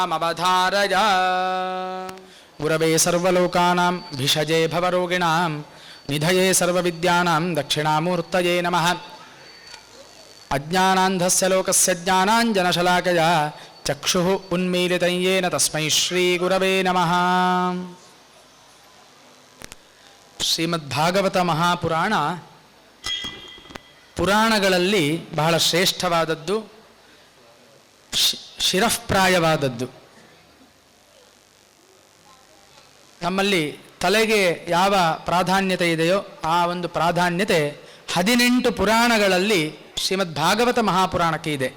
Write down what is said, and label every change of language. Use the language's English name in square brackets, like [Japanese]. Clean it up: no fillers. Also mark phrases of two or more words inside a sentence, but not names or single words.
[Sanskrit] पुराणसेवामवधारय गुरवे सर्वलोकानां भिषजे भवरोगिणां ನಿಧಯೇ ಸರ್ವವಿದ್ಯಾನಾಂ ದಕ್ಷಿಣಾಮೂರ್ತಯೇ ನಮಃ. ಅಜ್ಞಾನಾಂಧಸ್ಯ ಲೋಕಸ್ಯ ಜ್ಞಾನಾಂಜನಶಲಾಕಯ ಚಕ್ಷುಃ ಉನ್ಮೀಲಿತಂ ಯೇನ ತಸ್ಮೈ ಶ್ರೀ ಗುರವೇ ನಮಃ. [Kannada] ಶ್ರೀಮದ್ಭಾಗವತ ಮಹಾಪುರಾಣ ಪುರಾಣಗಳಲ್ಲಿ ಬಹಳ ಶ್ರೇಷ್ಠವಾದದ್ದು, ಶಿರಃಪ್ರಾಯವಾದದ್ದು. ನಮ್ಮಲ್ಲಿ ತಲೆಗೆ ಯಾವ ಪ್ರಾಧಾನ್ಯತೆ ಇದೆಯೋ ಆ ಒಂದು ಪ್ರಾಧಾನ್ಯತೆ 18 ಪುರಾಣಗಳಲ್ಲಿ ಶ್ರೀಮದ್ ಭಾಗವತ ಮಹಾಪುರಾಣಕ್ಕೆ ಇದೆ.